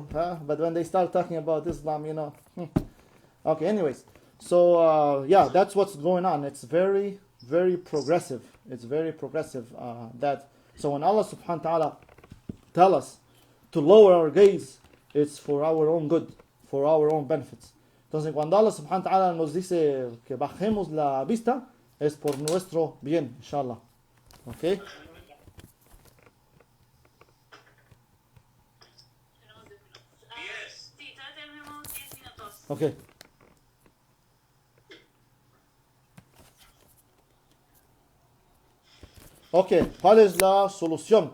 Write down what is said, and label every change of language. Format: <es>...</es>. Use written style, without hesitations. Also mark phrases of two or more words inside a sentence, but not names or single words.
<en>But when they start talking about Islam, Okay, anyways. So, that's what's going on. It's very, very progressive. It's very progressive. So when</en> <ar>الله سبحانه وتعالى</ar> <en>tell us to lower our gaze, it's for our own good, for our own benefits.</en> <es>Entonces, cuando</es> <ar>الله سبحانه وتعالى</ar> <es>nos dice que bajemos la vista, es por nuestro bien, inshallah.</es> <en>Okay? Yes. Okay. Ok,</en> <es>¿cuál es la solución?</es>